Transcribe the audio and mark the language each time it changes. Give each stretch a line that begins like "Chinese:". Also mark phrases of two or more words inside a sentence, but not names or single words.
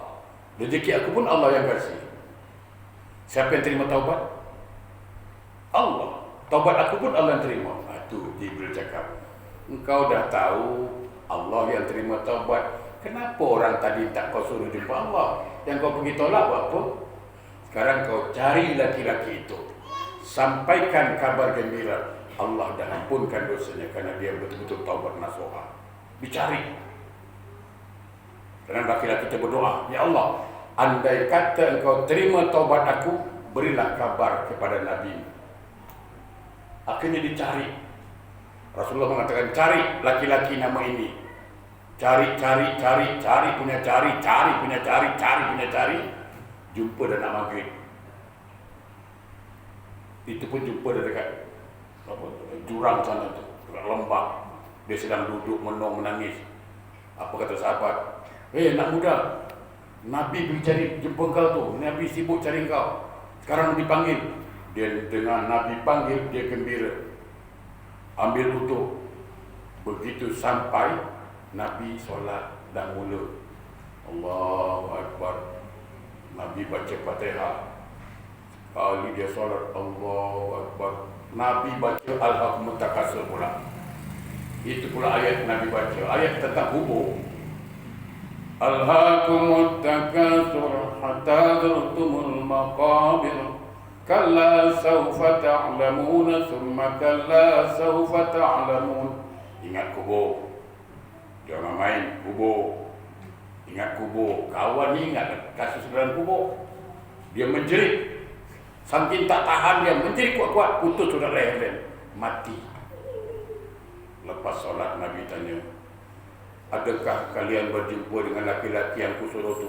Malay: "Rezeki aku pun Allah yang kasih." "Siapa yang terima taubat?" "Allah." "Taubat aku pun Allah yang terima." Itu Jibril cakap, engkau dah tahu Allah yang terima taubat, kenapa orang tadi tak kau suruh jumpa Allah? Yang kau pergi tolak buat apa? Sekarang kau cari laki-laki itu, sampaikan kabar gembira, Allah dah ampunkan dosanya karena dia betul-betul taubat nasuha. Dicari. Dan laki-laki kita berdoa, ya Allah, andai kata engkau terima taubat aku, berilah kabar kepada Nabi. Akhirnya dicari. Rasulullah mengatakan, cari laki-laki nama ini. Cari punya cari. Jumpa dan nak maghrib. Itu pun jumpa dekat jurang sana tu, lembah. Dia sedang duduk menangis. Apa kata sahabat? Nak muda, Nabi pergi cari jumpa kau tu. Nabi sibuk cari kau. Sekarang dipanggil. Dia dengar Nabi panggil, dia gembira. Ambil wudu. Begitu sampai, Nabi solat dan mula.
Arabic: الله أكبر.
Malay: Nabi baca Fatihah. Kali dia solat,
Arabic: الله أكبر.
Malay: Nabi baca
Arabic: ألهاكم التكاثر
Malay: pula. Itu pula ayat Nabi baca. Ayat tentang hubung.
Arabic: ألهاكم التكاثر حتى زرتم المقابر. كلا سوف تعلمون ثم كلا سوف تعلمون.
Malay: Ingat kubur. Jangan main kubur. Ingat kubur. Kawan ni ingat kasus dalam kubur. Dia menjerit. Saking tak tahan dia menjerit kuat-kuat, putus sudah leher dia. Mati. Lepas solat Nabi tanya, adakah kalian berjumpa dengan laki-laki yang kusuruh itu?